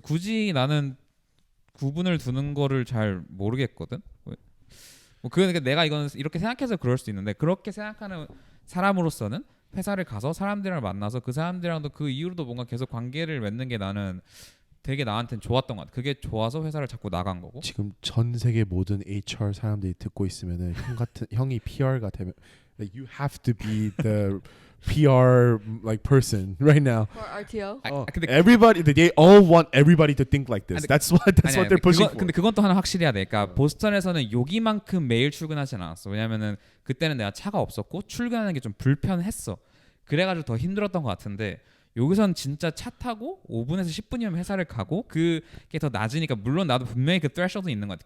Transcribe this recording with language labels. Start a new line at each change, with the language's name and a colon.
Korean: 굳이 나는 구분을 두는 거를 잘 모르겠거든. 뭐 그러니까 내가 이건 이렇게 생각해서 그럴 수 있는데 그렇게 생각하는 사람으로서는 회사를 가서 사람들이랑 만나서 그 사람들이랑도 그 이후로도 뭔가 계속 관계를 맺는 게 나는 되게 나한테는 좋았던 것 같아. 그게 좋아서 회사를 자꾸 나간 거고. 지금 전 세계 모든 HR 사람들이 듣고 있으면은 형이 PR가 되면
English: like you have to be the PR like person right now. For RTO.
Korean: 근데
English: everybody they all want everybody to think like this.
Korean: 아니,
English: That's what they're pushing for.
Korean: 근데 그건 또 하나 확실해야 돼. 그러니까 보스턴에서는 여기만큼 매일 출근하진 않았어. 왜냐면은 그때는 내가 차가 없었고 출근하는 게 좀 불편했어. 그래가지고 더 힘들었던 것 같은데 여기선 진짜 차 타고 5분에서 10분이면 회사를 가고 그게 더 낮으니까 물론 나도 분명히 그 threshold은 있는 것 같아.